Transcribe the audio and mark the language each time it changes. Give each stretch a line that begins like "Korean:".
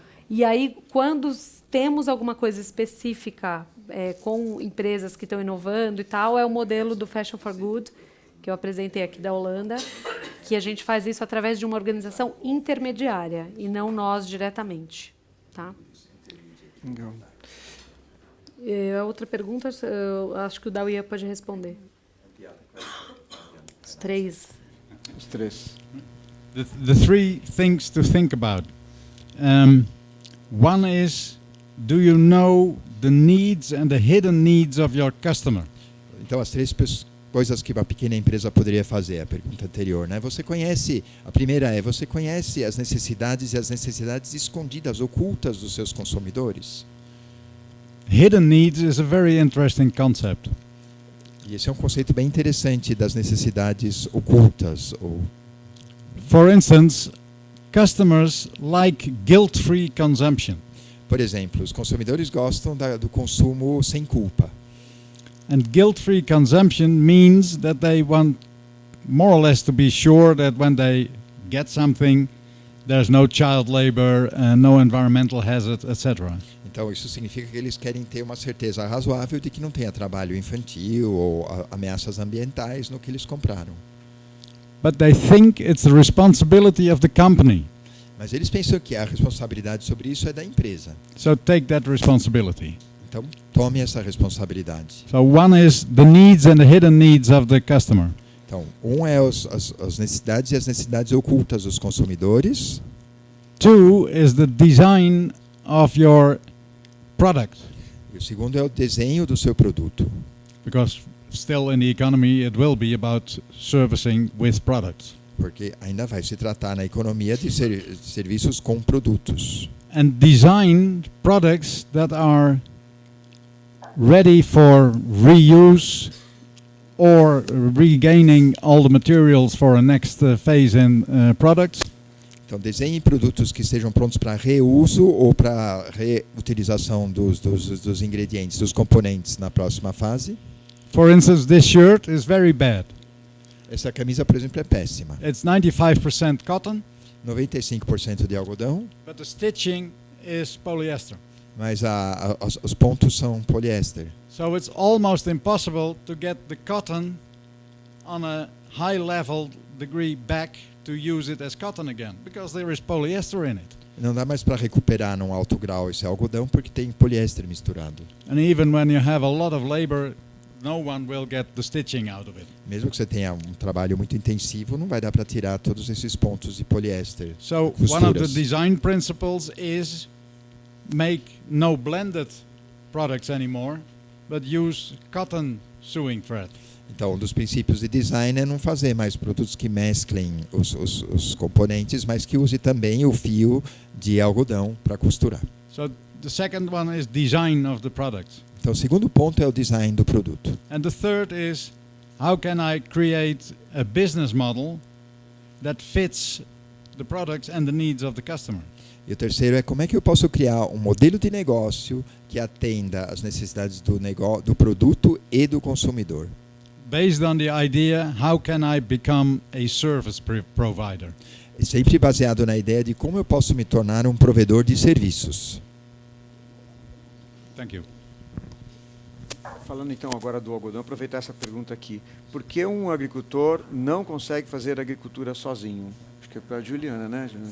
Portuguese: E aí, quando temos alguma coisa específica com empresas que estão inovando e tal, é o modelo do Fashion for Good, que eu apresentei aqui da Holanda, que a gente faz isso através de uma organização intermediária e não nós diretamente. Tá? Legal. A outra pergunta, acho que o Dauia pode responder. Os três.
English: The three things to think about. One is, do you know the needs and the hidden needs of your customer?
Portuguese: Então, as três coisas que uma pequena empresa poderia fazer, a pergunta anterior, né? A primeira é, você conhece as necessidades e as necessidades escondidas, ocultas dos seus consumidores?
English: Hidden needs is a very interesting concept.
Portuguese: E esse é um conceito bem interessante das necessidades ocultas.
English: For instance, customers like guilt-free consumption.
Portuguese: Por exemplo, os consumidores gostam do consumo sem culpa.
English: And guilt-free consumption means that they want more or less to be sure that when they get something, there's no child labor, no environmental hazard, etc.
Portuguese: Então, isso significa que eles querem ter uma certeza razoável de que não tenha trabalho infantil ou ameaças ambientais no que eles compraram.
English: But they think it's the responsibility of the company.
Portuguese: Mas eles pensam que a responsabilidade sobre isso é da empresa.
English: So take that responsibility.
Portuguese: Então, tome essa responsabilidade.
English: So one is the needs and the hidden needs of the customer.
Portuguese: Então, é as necessidades e as necessidades ocultas dos consumidores.
English: Two is the design of your product.
Portuguese: E o segundo é o desenho do seu produto.
English: Because still in the economy it will be about servicing with products.
Portuguese: Porque ainda vai se tratar na economia de serviços com produtos.
English: And design products that are ready for reuse or regaining all the materials for a next phase in products.
Portuguese: Então, desenhe produtos que sejam prontos para reuso ou para reutilização dos ingredientes, dos componentes na próxima fase.
English: For instance, this shirt is very bad.
Portuguese: Essa camisa, por exemplo, é péssima.
English: It's 95% cotton.
Portuguese: 95% de algodão.
English: But the stitching is polyester.
Portuguese: Mas os pontos são poliéster.
English: So it's almost impossible to get the cotton on a high level degree back to use it as cotton again, because there is polyester in it.
Portuguese: Não dá mais para recuperar num alto grau esse algodão porque tem poliéster misturado.
English: And even when you have a lot of labor, no one will get the stitching out of it.
Portuguese: Mesmo que você tenha um trabalho muito intensivo, não vai dar para tirar todos esses pontos de poliéster.
English: So one of the design principles is make no blended products anymore, but use cotton sewing thread.
Portuguese: Então, um dos princípios de design é não fazer mais produtos que mesclem os componentes, mas que use também o fio de algodão para costurar.
English: So the second one is design of the product.
Portuguese: Então, o segundo ponto é o design do produto.
English: And the third is how can I create a business model that fits the products and the needs of the customer?
Portuguese: E o terceiro é como é que eu posso criar um modelo de negócio que atenda às necessidades do produto e do consumidor.
English: Based on the idea, how can I become a service provider?
Portuguese: Sempre baseado na ideia de como eu posso me tornar um provedor de serviços.
English: Thank you.
Portuguese: Falando então agora do algodão, aproveitar essa pergunta aqui. Por que um agricultor não consegue fazer agricultura sozinho? Acho que é para a Juliana, né? Juliana,